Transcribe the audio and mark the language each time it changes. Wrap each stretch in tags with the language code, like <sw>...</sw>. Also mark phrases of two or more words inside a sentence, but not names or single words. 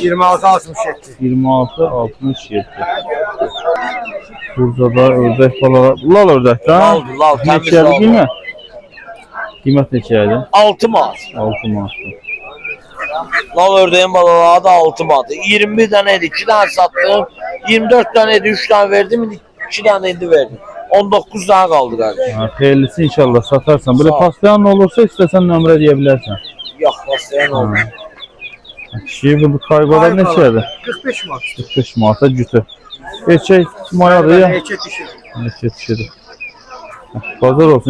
<az>26 67. 26 67. Burada da ördək balalar. Lal ördək də? Lal, təmiz Neçədir lal. qiymət? Qiymət neçədir? 6 manat. 6 manat.</az> <tr>Lal ördeğin balaları da 6 manat. 21 tane idi, 2 tane sattım. 24 tane idi, 3 tane verdim, 2 tane indi verdim. 19 tane kaldı kardeşim.</tr> <az>Xeyirlisi inşallah satarsan. Belə pastayan olursa istəsən nömrə deyə bilərsən.</az> <tr>Yok, paslayan oldu.</tr> <az>Kişi bu kaybalar neçədir? 45 manat. 45 manata cütü. Erkək mayadır ya.</az> <tr>Erkek işi.</tr> <az>Erkək kişidir. Bazar olsun.</az>